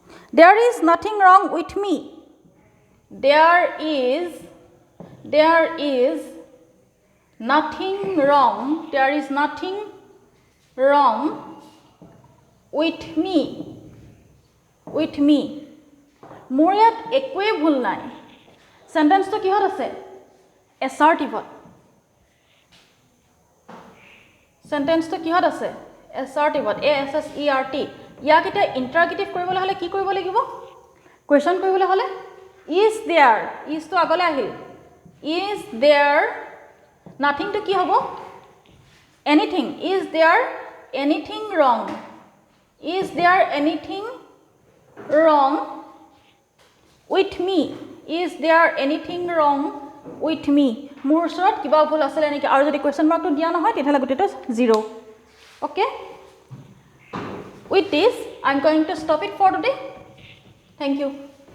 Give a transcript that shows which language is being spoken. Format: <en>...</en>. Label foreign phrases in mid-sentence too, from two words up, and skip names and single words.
<en>There is nothing wrong with me. There is nothing wrong. There is nothing wrong with me. With me.</en> <as>মোৰ ইয়াত একোৱে ভুল নাই সেন্টেন্সটো কিহত আছে assertive সেন্টেন্সটো কিহত আছে assertive a s s e r t ইয়াক এটা ইন্টাৰগেটিভ কৰিবলৈ হলে কি কৰিব লাগিব কোৱেশ্চন কৰিবলৈ হলে</as> <en>is there is to</en> <as>আগলৈ আহিল is</as> <en>there nothing to</en> <as>কি হ'ব</as> <en>anything is there anything wrong is there anything wrong with me is there anything wrong with me</en> <as>মোৰ ওচৰত কিবা ভুল আছে নেকি আৰু যদি কোৱেশ্চন মাৰ্কটো দিয়া নহয় তেতিয়াহলে গোটেটো</as> <en>0 okay with this I'm going to stop it for today thank you</en>